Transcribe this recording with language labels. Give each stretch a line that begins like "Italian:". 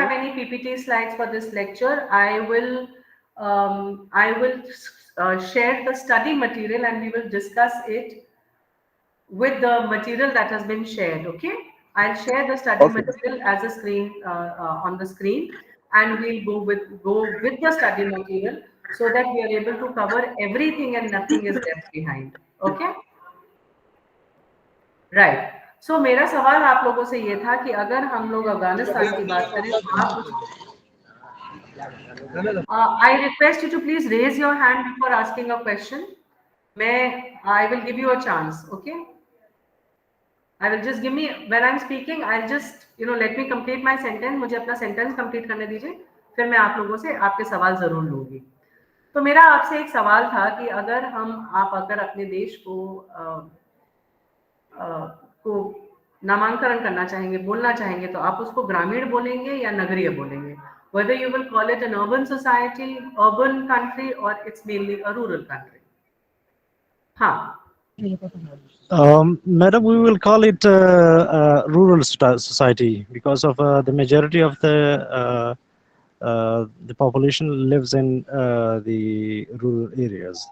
English: have any PPT slides for this lecture. I will share the study material and we will discuss it with the material that has been shared. Okay, I'll share the study material as a screen on the screen, and we'll go with the study material so that we are able to cover everything and nothing is left behind. Okay, right.
Hindi: So मेरा सवाल आप लोगों से ये था कि अगर हम लोग अफगानिस्तान की बात करें तो आप
English: I request you to please raise your hand before asking a question. I will give you a chance. Okay, I will just give me, when I'm speaking, I'll just let me complete my sentence.
Hindi: मुझे अपना sentence complete करने दीजिए, फिर मैं आप लोगों से आपके सवाल जरूर लूंगी। तो मेरा आपसे एक सवाल था कि अगर अगर अपने देश को नामांकन करना चाहेंगे, बोलना चाहेंगे, तो आप उसको ग्रामीण बोलेंगे या नगरीय बोलेंगे?
English: Whether you will call it an urban society, urban country, or it's mainly a rural country?
Hindi: हाँ,
English: Madam, we will call it rural society because of the majority of the population lives in the rural areas.